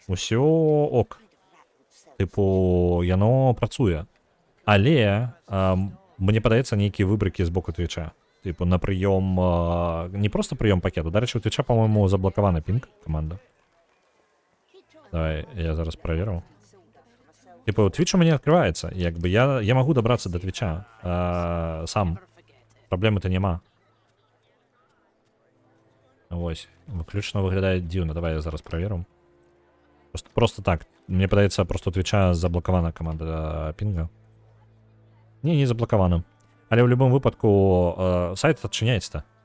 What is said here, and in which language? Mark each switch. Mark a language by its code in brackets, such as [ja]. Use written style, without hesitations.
[be] Усё ок. Тыпу, яно працуе. Але мне падаецца нейкія выбрыкі з боку Твіча. Тыпу, на прыём... Не проста прыём пакету. Дарэчы, у Твіча, па-мойму, заблакавана пінг каманда. Давай, я зараз праверу. [ru] Типа, Twitch у меня открывается. Як бы я могу добраться до Твича сам. Проблемы-то нема. Ось. [be] Выключно выглядае дзіўна. Давай я зараз праверу. Просто так. Мне падаецца, просто у Твича заблокавана каманда пінга. Не заблокавана. Але ў любым выпадку сайт адчыняецца.